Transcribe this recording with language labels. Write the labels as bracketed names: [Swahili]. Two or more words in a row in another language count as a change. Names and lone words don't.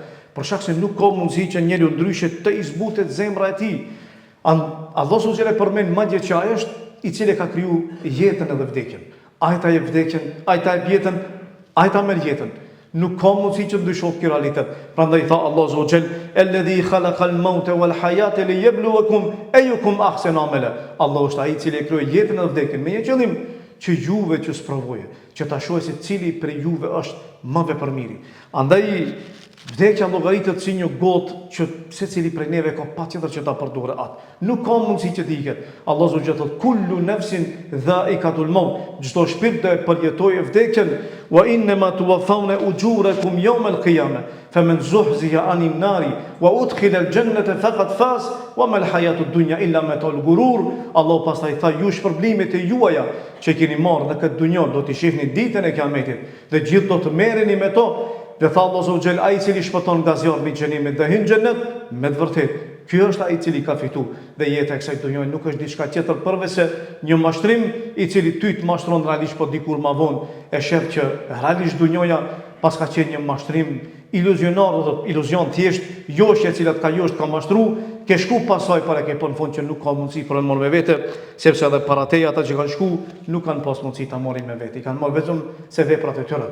[Albanian] Për shkak se nuk ka mundësi që njeriu ndryshe të izbutet zemra e tij. Allah subhanahu përmend madje që ai është i cili ka kriju jetën edhe vdekjen. Ai ta jep vdekjen, ai ta jep jetën, ai ta merr jetën. Nuk ka mundësi që ndryshohet ky realitet. Prandaj tha Allahu [Arabic] سبحانه وتعالى الذي خلق الموت والحياة ليبلوكم أيكم أحسن عملا." [Albanian] Allahu është ai i cili e krijoi jetën dhe vdekjen me një qëllim, që juve që sprovoje, që ta shohë se cili prej juve është më vepërmiri. Andaj vdekja llogaritet si një gotë që secili prej neve ka patjetër që ta përdorë atë. Nuk ka mundësi që të iket. [Arabic] الله سبحانه وتعالى كل نفس ذائقة الموت." [Albanian] Çdo shpirt do e përjetojë vdekjen. [Arabic] "وإنما توفون أجوركم يوم القيامة, فمن زحزح عن النار وأدخل الجنة فقد فاز وما الحياة الدنيا إلا متاع الغرور." [Albanian] Allahu pastaj tha: "Ju shpërblimet e juaja që keni marrë në këtë dunjë do t'i shihni ditën e Kiametit dhe gjithë do të merreni me to." Dhe tha Allahu [Arabic] سبحانه وتعالى: [Albanian] "Ai i cili shpëton nga zjarri i xhenimit dhe hyn në xhenet, me të vërtetë ky është ai i cili ka fituar." Dhe jeta e kësaj dunjë nuk është diçka tjetër përveç se një mashtrim i cili ty të mashtron realisht, po dikur më vonë e sheh që realisht dunjoja pas ka qenë një mashtrim iluzionar, dhe iluzion thjesht, joshje e cila të ka josht ka mashtru, ke shku pasaj para ke po në fund që nuk ka mundësi për në morë me vete, sepse edhe para teja ata që kanë shku nuk kanë pas mundësi ta morin me vete, i kanë marrë vetëm se veprat e tyre.